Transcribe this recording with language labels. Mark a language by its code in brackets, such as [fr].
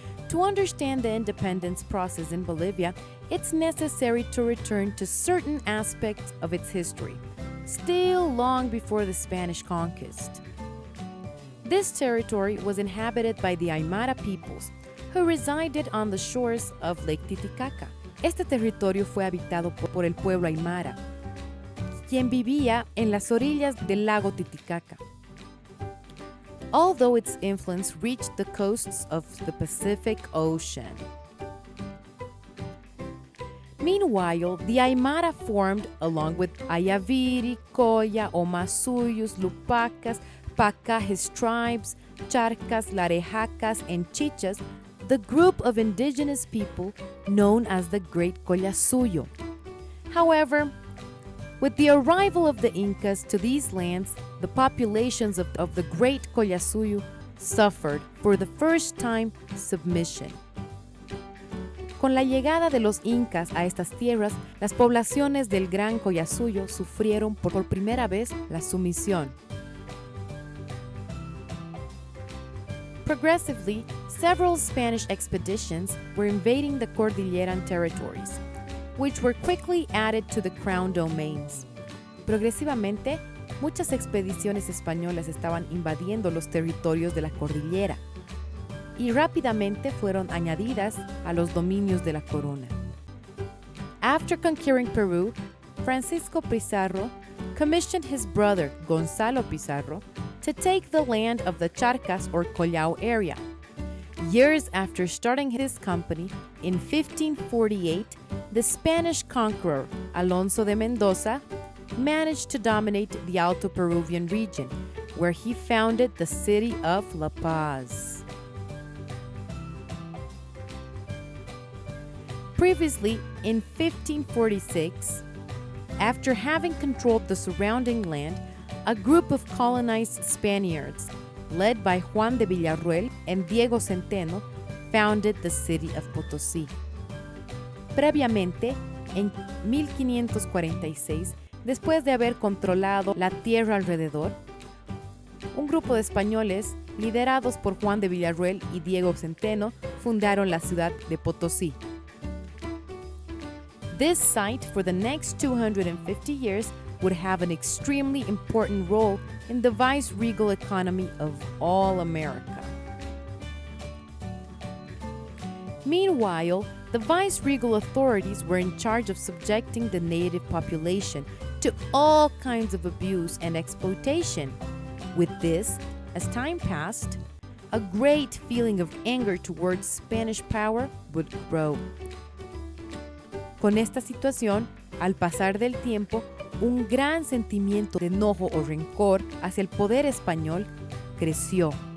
[en] To understand the independence process in Bolivia, it's necessary to return to certain aspects of its history, still long before the Spanish conquest. This territory was inhabited by the Aymara peoples, who resided on the shores of Lake Titicaca. [es] Este territorio fue habitado por el pueblo Aymara, quien vivía en las orillas del lago Titicaca. [en] Although its influence reached the coasts of the Pacific Ocean. Meanwhile, the Aymara formed, along with Ayaviri, Coya, Omasuyos, Lupacas, Pacajes tribes, Charcas, Larejacas, and Chichas, the group of indigenous people known as the Great Collasuyo. However, with the arrival of the Incas to these lands, the populations of the Great Collasuyo suffered, for the first time, submission. [es] Con la llegada de los Incas a estas tierras, las poblaciones del Gran Collasuyo sufrieron por primera vez la sumisión. [en] Progressively, several Spanish expeditions were invading the Cordilleran territories, which were quickly added to the Crown domains. [es] Progresivamente, muchas expediciones españolas estaban invadiendo los territorios de la cordillera y rápidamente fueron añadidas a los dominios de la corona. [en] After conquering Peru, Francisco Pizarro commissioned his brother Gonzalo Pizarro to take the land of the Charcas or Collao area. Years after starting his company, in 1548, the Spanish conqueror Alonso de Mendoza managed to dominate the Alto Peruvian region, where he founded the city of La Paz. Previously, in 1546, after having controlled the surrounding land, a group of colonized Spaniards, led by Juan de Villarroel and Diego Centeno, founded the city of Potosí. [es] Previamente, en 1546, después de haber controlado la tierra alrededor, un grupo de españoles, liderados por Juan de Villarroel y Diego Centeno, fundaron la ciudad de Potosí. [en] This site, for the next 250 years, would have an extremely important role in the viceregal economy of all America. Meanwhile, the viceregal authorities were in charge of subjecting the native population to all kinds of abuse and exploitation. With this, as time passed, a great feeling of anger towards Spanish power would grow. [es] Con esta situación, al pasar del tiempo, un gran sentimiento de enojo o rencor hacia el poder español creció.